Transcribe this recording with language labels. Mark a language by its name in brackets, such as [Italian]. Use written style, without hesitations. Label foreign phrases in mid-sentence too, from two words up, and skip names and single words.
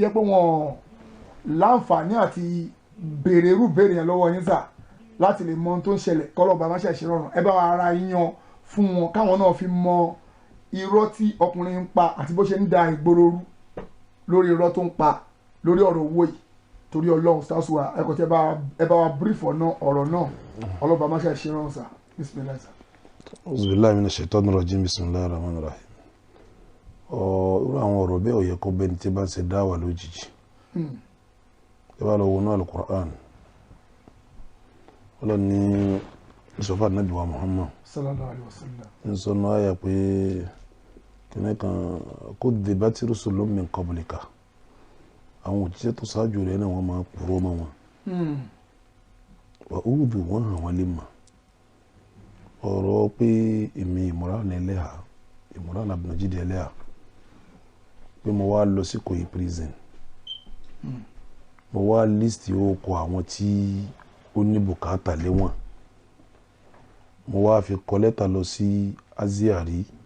[Yoruba] yẹ pé wọ́n láǹfààní àti béèrè irú béèrè yẹn lọ́wọ́ yín sà láti lè mọ ohun tó ń ṣẹlẹ̀ kọ́lọ́ba má ṣe rọrùn ẹ bá wa ara yan fún wọn káwọn náà fi mọ irọ́ tí ọkùnrin ń pa àti bó ṣe ń da ìgboro rú lórí irọ́ tó ń pa lórí ọ̀rọ̀ owó yìí torí ọlọ́run sásùwà ẹ̀kọ́ tí ẹ bá wa brief ọ̀rọ̀ náà ọlọ́ba má ṣe rọrùn sà bismillah sà. [Arabic] أعوذ بالله من الشيطان الرجيم بسم الله الرحمن الرحيم. [Yoruba] Irú àwọn ọ̀rọ̀ bẹ́ẹ̀ ò yẹ kó bẹ́ni tí bá ń ṣe dáwà lójijì. Ẹ bá lọ wọnú al-Qur'an. Ọlọ́run ní ìṣọ̀fà nàbí wa Muhammad. [Arabic] صلى الله عليه وسلم. [Yoruba] Ń sọ náà yà pé kìnnì kan [Arabic] كذبت رسل من قبلك. [Yoruba] Àwọn òjíṣẹ́ tó ṣáájú rẹ̀ náà wọ́n máa purọ́ mọ́ wọn. [Arabic] وأوذوا [Yoruba] wọ́n hàn wọ́n lè mọ̀. Ọ̀rọ̀ pé èmi Imran Eleha Imran Abdulmajid Eleha pé mo wá lọ sí Ìkòyí prison mo wá líìsì orúkọ àwọn tí ó ní bùkátà lẹ́wọ̀n mo wá fi kọ lẹ́tà lọ sí Aziari